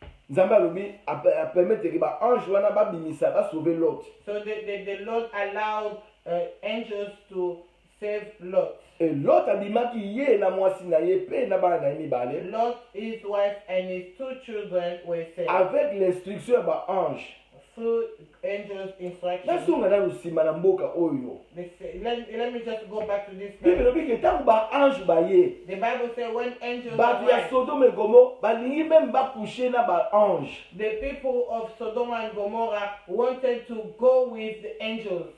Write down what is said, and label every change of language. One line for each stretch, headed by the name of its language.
Lingala: Nzambe alobi apermettre baange wana babimisa basauve Lot.
English: So the Lord allowed angels to save Lot.
Lingala: Et Lot abimaki ye na mwasi na ye pe na bana na ye mibale
English: Lot, his wife, and his 2 children were saved
French: avec l'instruction
Lingala: ya baange.
English: through angels' instructions.
Lingala: Nasonga nanu nsima na mboka oyo
English: Let me just go back to this.
Lingala: Bible elobi ke ntango baange baye
English: The Bible says when angels
Lingala: bato ya
English: arrived,
Lingala: Sodome et Gomorrhe balingi meme bakushe na baange.
English: the people of Sodom and Gomorrah wanted to go with the angels.